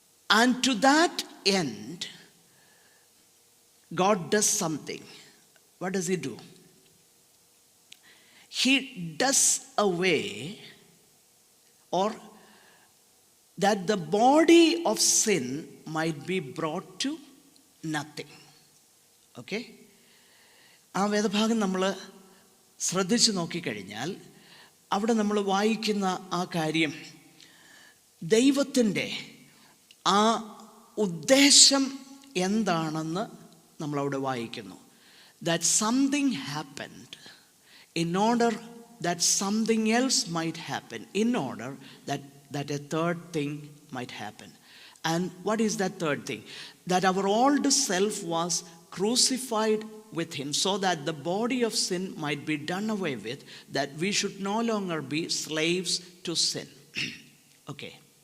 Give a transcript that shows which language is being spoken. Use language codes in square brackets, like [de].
[en] And to that end, God does something. What does he do? He does away, or that the body of sin might be brought to nothing. Okay? [ml] ആ വേദഭാഗം നമ്മൾ ശ്രദ്ധിച്ച് നോക്കിക്കഴിഞ്ഞാൽ അവിടെ നമ്മൾ വായിക്കുന്ന ആ കാര്യം, ദൈവത്തിൻ്റെ ആ ഉദ്ദേശം എന്താണെന്ന് നമ്മളവിടെ വായിക്കുന്നു. [en] That something happened in order that something else might happen, in order that a third thing might happen. And what is that third thing? That our old self was crucified with him, so that the body of sin might be done away with, that we should no longer be slaves to sin. Okay.